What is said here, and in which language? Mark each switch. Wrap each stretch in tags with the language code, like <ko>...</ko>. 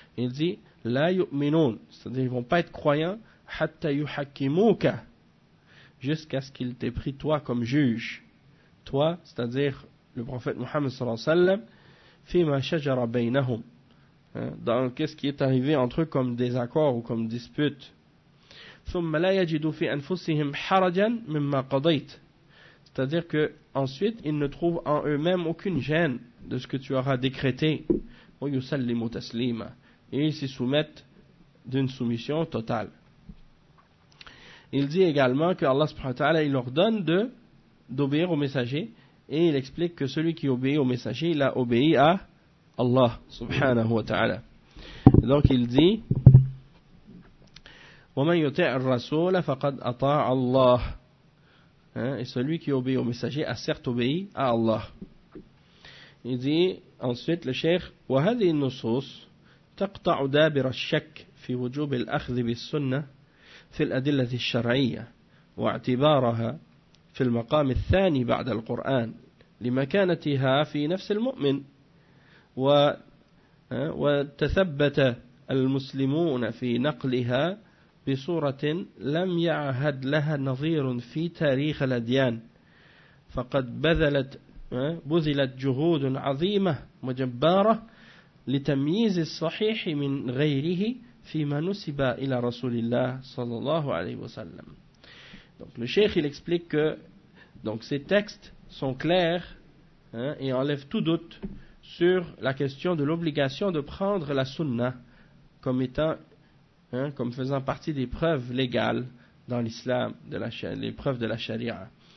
<fr>Il dit:</fr> <ar>la yu'minun,</ar> <fr>c'est-à-dire ils vont pas être croyants,</fr> <ar>hatta yuhakimuka,</ar> <fr>jusqu'à ce qu'il t'ait pris toi comme juge. Toi, c'est-à-dire le prophète Mohammed صلى الله عليه وسلم,</fr> <ar>fima shajara bainahum,</ar> <fr>dans qu'est-ce qui est arrivé entre eux comme désaccord ou comme dispute.</fr> <ar>ثم لا يجدوا في أنفسهم حرجا مما قضيت.</ar> <fr>C'est-à-dire que ensuite ils ne trouvent en eux-mêmes aucune gêne de ce que tu auras décrété.</fr> <ar>ويسلموا تسليما.</ar> <fr>Et ils s'y soumettent d'une soumission totale. Il dit également que Allah subhanahu wa ta'ala, il leur donne d'obéir au messager, et il explique que celui qui obéit au messager, il a obéi à Allah subhanahu wa ta'ala. Donc il dit:</fr> <ar>وَمَنْ يُطِعَ الرَّسُولَ فَقَدْ أَطَاعَ اللَّهِ. Hein?</ar> <fr>Et celui qui obéit au messager a certes obéi à Allah. Il dit ensuite le cheikh:</fr> <ar>وَهَذِي النُّصُوصِ تَقْطَعُ دَابِرَ الشَّكِّ فِي وُجُوبِ الْأَخْذِ بِالسُّنَّةِ فِي الْأَدِلَّةِ الشَّرْعِيَّةِ وَاعْتِبَارَهَا فِي الْمَقَامِ الثَّانِي بَعْدَ الْقُرْآنِ لِمَكَانَتِهَا فِي نَفْسِ الْمُؤْمِنِ وَتَثَبَّتَ الْمُسْلِمُونَ فِي نَقْلِهَا بصورة لم يعهد لها نظير في تاريخ الأديان فقد بذلت جهود عظيمة وجبارة لتمييز الصحيح من غيره فيما نسب إلى رسول الله صلى الله عليه وسلم.</ar> <fr>Donc le cheikh il explique que donc ces textes sont clairs, hein, et enlèvent tout doute sur la question de l'obligation de prendre la sunna comme étant, hein, comme faisant partie des preuves légales dans l'islam, les preuves de la charia.</fr>